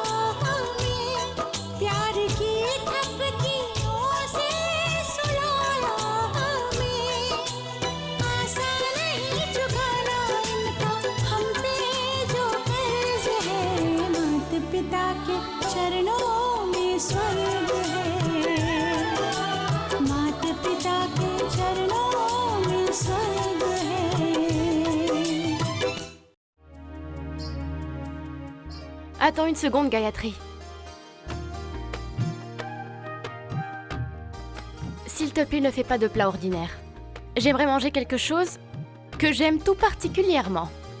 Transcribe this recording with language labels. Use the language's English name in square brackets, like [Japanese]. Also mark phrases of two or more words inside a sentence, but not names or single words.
[Hindi] हमें प्यार की थपकियों से सुलाया हमें आसान नहीं चुकाना इनका हम पे जो कर्ज है माता पिता के चरणों में स्वर्ग है माता पिता के चरणों में स्वर्ग है [French] Attends une seconde, Gayatri. S'il te plaît, ne fais pas de plat ordinaire. J'aimerais manger quelque chose que j'aime tout particulièrement.